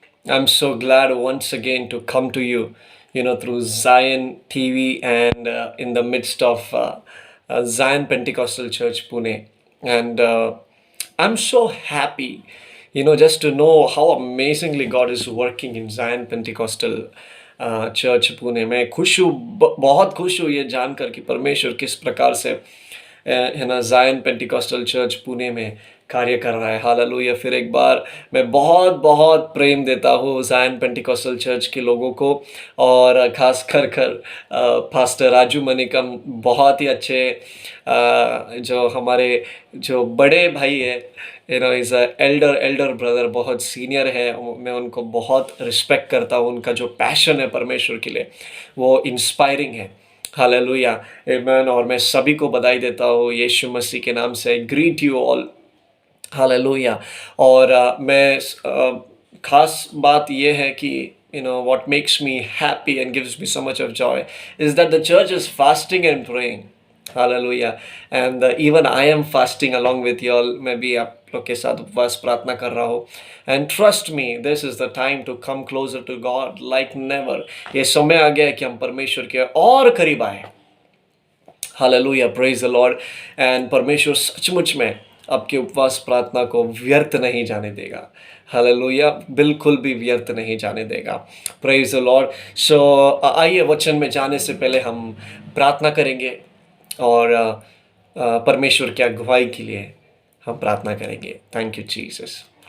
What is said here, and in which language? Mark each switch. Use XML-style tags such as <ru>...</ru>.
<en>I'm so glad once again to come to you, through Zion TV and in the midst of Zion Pentecostal Church Pune. And I'm so happy, just to know how amazingly God is working in Zion Pentecostal Church Pune.</en> <hi>मैं खुश हूँ, बहुत खुश हूँ ये जानकर कि परमेश्वर किस प्रकार से ज़ायन पेंटिकॉस्टल चर्च पुणे में कार्य कर रहा है। हालेलुया। फिर एक बार मैं बहुत बहुत प्रेम देता हूँ ज़ायन पेंटिकॉस्टल चर्च के लोगों को, और ख़ास कर पास्टर राजू मनिकम, बहुत ही अच्छे जो हमारे जो बड़े भाई है,</hi> <en>is a elder brother,</en> <hi>बहुत सीनियर है। मैं उनको बहुत रिस्पेक्ट करता हूँ। उनका जो पैशन है परमेश्वर के लिए वो इंस्पायरिंग है। हालेलुया, आमेन। और मैं सभी को बधाई देता हूँ यीशु मसीह के नाम से।</hi> <en>Greet you all. Hallelujah.</en> <hi>और मैं खास बात ये है कि</hi> <en>what makes me happy and gives me so much of joy is that the church is fasting and praying. Hallelujah. And even I am fasting along with you all.</en> <hi>मैं भी आप लोग के साथ उपवास प्रार्थना कर रहा हूँ।</hi> <en>And trust me, this is the time to come closer to God like never.</en> <hi>ये समय आ गया है कि हम परमेश्वर के और करीब आए। Hallelujah,</hi> <en>Praise the lord.</en> <hi>And परमेश्वर सचमुच में आपके उपवास प्रार्थना को व्यर्थ नहीं जाने देगा। हालेलुया, बिल्कुल भी व्यर्थ नहीं जाने देगा।</hi> <en>Praise the lord.</en> <hi>सो आइए वचन में जाने से पहले हम प्रार्थना करेंगे और परमेश्वर की अगुवाई के लिए हम प्रार्थना करेंगे।</hi> <en>Thank you Jesus.</en>